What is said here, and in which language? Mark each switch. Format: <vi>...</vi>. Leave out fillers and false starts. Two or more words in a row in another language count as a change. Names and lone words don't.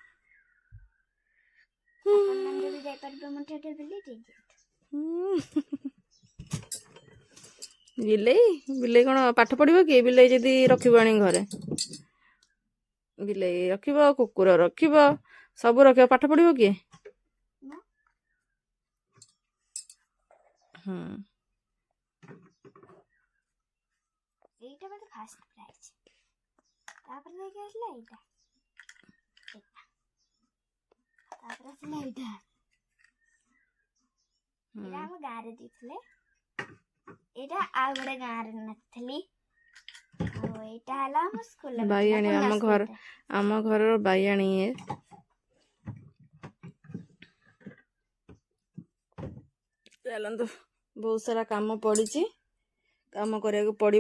<or>ବିଲେଇ କଣ ପାଠ ପଢିବ କି? ବିଲେଇ ଯଦି ରଖିବ ଆଣି ଘରେ, ବିଲେଇ ରଖିବ, କୁକୁର ରଖିବ, ସବୁ ରଖିବ, ପାଠ ପଢିବ କିଏ?</or> <bn>এইটা মানে</bn> <en>first prize,</en> <bn>তারপরে দেখে আসলে এইটা, তারপরে আসলে এইটা।</bn> <or>এটা ଆମ ଗାଁରେ ଦେଇଥିଲେ, ଏଇଟା ଆଉ ଗୋଟେ ଗାଁରେ ନଥିଲି, ଆଉ ଏଇଟା ହେଲା ଆମ ସ୍କୁଲରେ। ବାଇଆଣୀ ଆମ ଘରର ବାଇଆଣୀ ଇଏ। ଚାଲନ୍ତୁ, ବହୁତ ସାରା କାମ ପଡ଼ିଛି, କାମ କରିବାକୁ ପଡ଼ିବ।</or>